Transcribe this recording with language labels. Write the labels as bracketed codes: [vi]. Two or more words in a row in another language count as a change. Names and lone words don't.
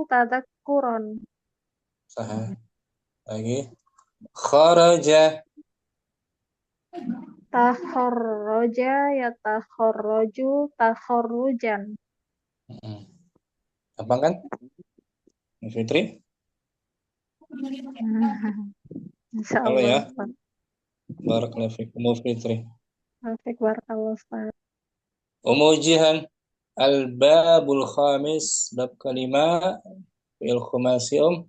[ar] Tazakkuron. [id] Sah. Lagi. Kharaja. [ar] تخرّج. يتخرّج. Takharrujan. [id] Gampang kan? Ummu Fitri? Halo ya. Insyaallah, Ustaz. [ar] بارك الله فيكم Ummu Fitri. [id] Asik, barakallah, Ustaz. [ar] Ummu Jihan. الباب الخامس. [id] Bab kelima. [ar] فعل خماسي